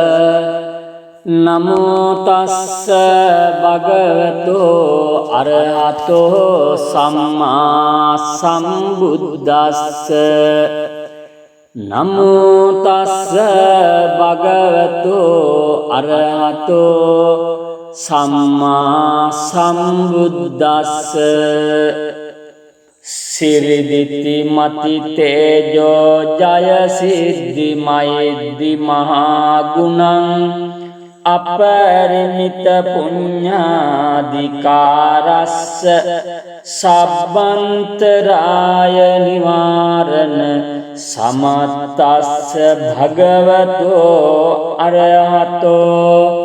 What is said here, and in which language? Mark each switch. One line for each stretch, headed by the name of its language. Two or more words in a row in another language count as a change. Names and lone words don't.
Pali: නමෝ තස්ස භගවතු අරහතෝ සම්මා සම්බුද්දස්ස නමෝ තස්ස භගවතු අරහතෝ සම්මා සම්බුද්දස්ස සිරිදිති මති තේජෝ ජය සිද්ධි මෛද්දි මහා ගුණං අපරිමිත පුඤ්ඤාධිකාරස්ස සබ්බන්තරාය නිවාරණ සමත්තස්ස භගවතෝ අරහතෝ